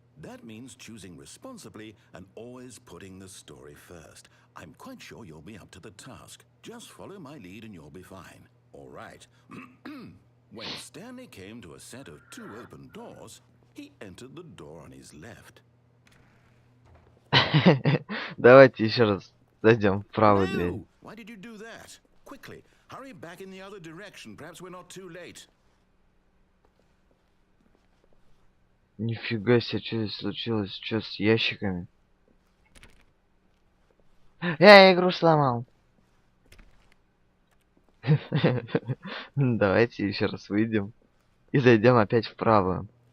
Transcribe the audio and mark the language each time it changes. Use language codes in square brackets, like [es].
[en] That means choosing responsibly and always putting the story first. I'm quite sure you'll be up to the task. Just follow my lead and you'll be fine. All right. When Stanley came to a set of 2 open doors, he entered the door on his left. [ru] Давайте еще раз зайдем в правую дверь. [en] No! Why did you do that? Quickly, hurry back in the other direction. Perhaps we're not too late. [ru] Нифига себе, что здесь случилось? Что с ящиками? Я игру сломал. Давайте еще раз выйдем и зайдем опять вправо.